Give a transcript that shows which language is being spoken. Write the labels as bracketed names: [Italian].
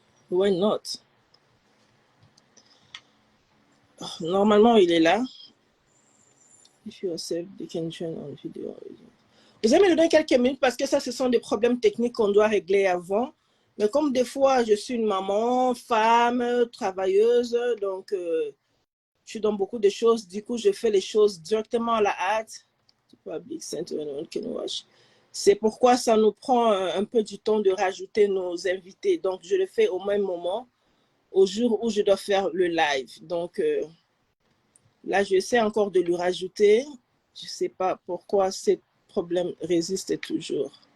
[English] Why not? [French] Normalement, il est là. [English] If you accept, they can join on video. [French] Vous allez me donner quelques minutes parce que ça, ce sont des problèmes techniques qu'on doit régler avant. Mais comme des fois, je suis une maman, femme, travailleuse, donc je suis dans beaucoup de choses. Du coup, je fais les choses directement à la hâte. [English] Public Center, anyone can watch. [French] C'est pourquoi ça nous prend un peu du temps de rajouter nos invités. Donc, je le fais au même moment, au jour où je dois faire le live. Donc, là, j'essaie encore de lui rajouter. Je ne sais pas pourquoi ces problèmes résistent toujours.